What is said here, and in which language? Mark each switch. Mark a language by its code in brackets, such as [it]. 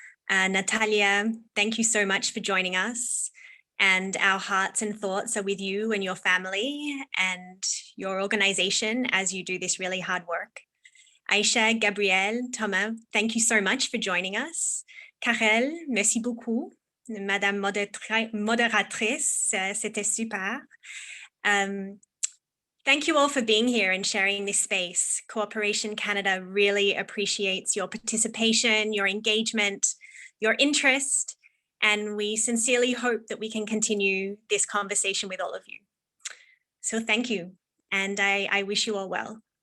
[en] Natalia, thank you so much for joining us. And our hearts and thoughts are with you and your family and your organization as you do this really hard work. Aisha, Gabrielle, Thomas, thank you so much for joining us. [fr] Karel, merci beaucoup. Madame modératrice, c'était super. [en] Thank you all for being here and sharing this space. Cooperation Canada really appreciates your participation, your engagement, your interest, and we sincerely hope that we can continue this conversation with all of you. So thank you, and I wish you all well.